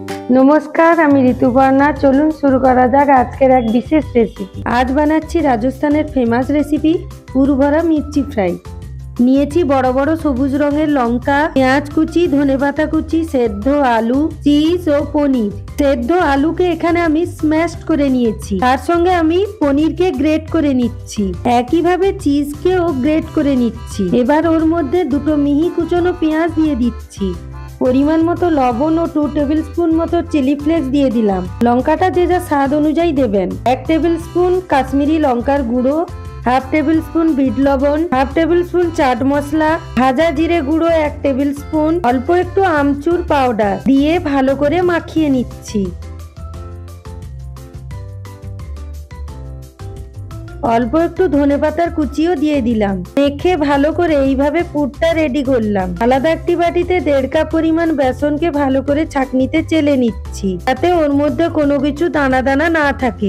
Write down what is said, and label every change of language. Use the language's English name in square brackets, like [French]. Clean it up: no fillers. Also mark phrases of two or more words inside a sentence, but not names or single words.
[Bangla] নমস্কার, আমি ঋতুপর্ণা। চলুন শুরু করা যাক আজকের এক বিশেষ রেসিপি। আজ बानाচ্ছি রাজস্থানের [English] famous recipe [Bangla] পুরভরা মির্চি ফ্রাই। निয়েছি বড় বড় সবুজ রঙের লঙ্কা, পেঁয়াজ কুচি, ধনেপাতা কুচি, সেদ্ধ আলু, চিজ ও পনির। সেদ্ধ আলুকে এখানে আমি স্ম্যাশ করে নিয়েছি, তার সঙ্গে আমি পনিরকে গ্রেট করে নিচ্ছি, একইভাবে চিজকেও গ্রেট করে নিচ্ছি। এবার ওর মধ্যে দুটো মিহি কুচনো পেঁয়াজ দিয়ে দিচ্ছি, পরিমাণ মতো লবণ ও 2 [English] table spoon [Bangla] মতো [English] chili flakes [Bangla] দিয়ে দিলাম। লঙ্কাটা যে যা স্বাদ অনুযায়ী দেবেন। 1 [English] table spoon [Bangla] কাশ্মীরি লঙ্কার গুঁড়ো, [English] half table spoon [Bangla] বিট লবণ, [English] half table spoon [Bangla] চাট মশলা, ভাজা জিরে গুঁড়ো 1 [English] table spoon, [Bangla] অল্প একটু আমচুর পাউডার দিয়ে ভালো করে মাখিয়ে निচ্ছি। অল্প একটু ধনেপাতার কুচিও দিয়ে দিলাম। মেখে ভালো করে এইভাবে পুরটা রেডি করলাম। আলাদা একটি বাটিতে 1.5 কাপ পরিমাণ বেসনকে ভালো করে ছাঁকনিতে চেলে নিচ্ছি, যাতে ওর মধ্যে কোনো কিছু দানা দানা না থাকে।